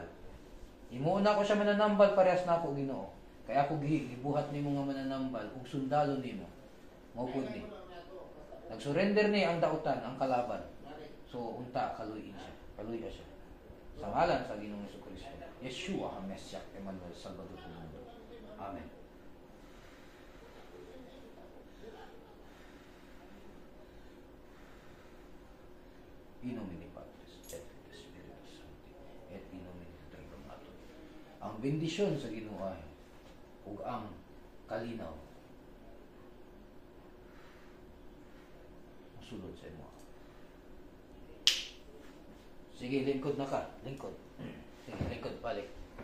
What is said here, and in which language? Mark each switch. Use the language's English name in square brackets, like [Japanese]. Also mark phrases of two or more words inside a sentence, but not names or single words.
[Cebuano] Imo na ko siya mananambal parehas nako Ginoo. Kaya ako gibuhat nimo nga mananambal ug sundalo nimo. Mao pud ni. Nagsurrender ni ang dautan, ang kalaban. So unta kaluy siya. Kaluy siya. Sa ngalan sa Ginoong Jesucristo. Yeshua HaMashiach Emmanuel [Spanish] Salvador del Mundo. [Cebuano] Amen. [Latin] In nomine Patris et Spiritus Sancti et in nomine Triumphator. [Cebuano] Ang bendisyon sa Ginoo ay ug ang kalinaw sulod sa imo. Sige, lingkod na ka. Lingkod. Sige, lingkod balik.